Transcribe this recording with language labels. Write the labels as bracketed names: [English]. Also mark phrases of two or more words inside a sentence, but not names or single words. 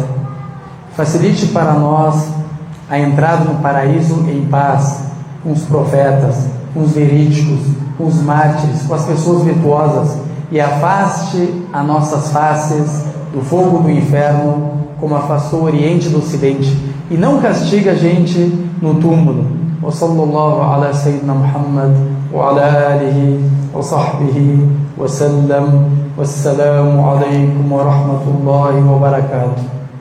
[Portuguese] Facilite para nós a entrada no paraíso em paz, com os profetas, com os verídicos, com os mártires, com as pessoas virtuosas, e afaste as nossas faces do fogo do inferno, como afastou o Oriente do Ocidente, e não castiga a gente no túmulo. [Arabic] وصلى الله على سيدنا محمد وعلى آله وصحبه وسلم والسلام عليكم ورحمة الله وبركاته.